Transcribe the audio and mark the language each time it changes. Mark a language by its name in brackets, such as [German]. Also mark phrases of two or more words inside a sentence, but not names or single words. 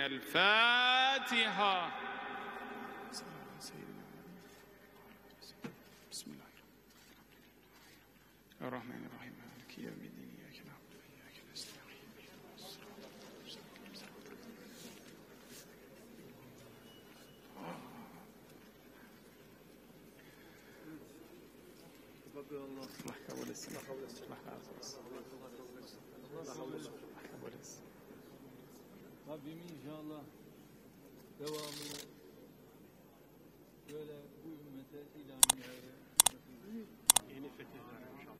[Arabic] الفاتحة. بسم الله الرحمن الرحيم مالك يوم الدين إياك نعبد وإياك نستعين اهدنا الصراط المستقيم صراط الله [Turkish] kabul etsin. Allah razı olsun. Allah kabul etsin. Rabbim inşallah devamını böyle bu ümmete ilahi yeni fetihler